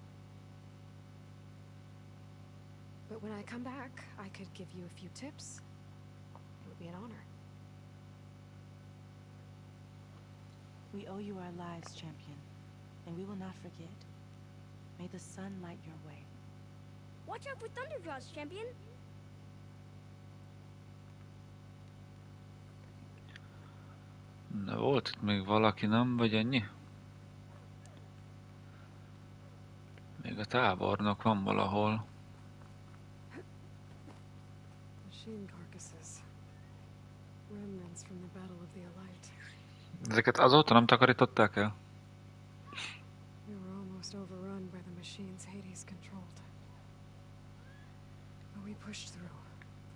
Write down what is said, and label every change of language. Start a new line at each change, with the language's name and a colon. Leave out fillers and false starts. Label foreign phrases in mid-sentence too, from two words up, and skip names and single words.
English: But when I come back, I could give you a few tips. It would be an honor. We owe you our lives, champion, and we will not forget. May the sun light your way. Watch out for Thunderjaws, champion!
Hungarian: Na, volt itt még valaki, nem? Vagy ennyi? Még a tábornok van valahol.
English: Machine carcasses. Remnants from the Battle of the Elite.
Hungarian: Ezeket azóta nem takarították el?
English: We were almost overrun by the machines Hades controlled. But we pushed through.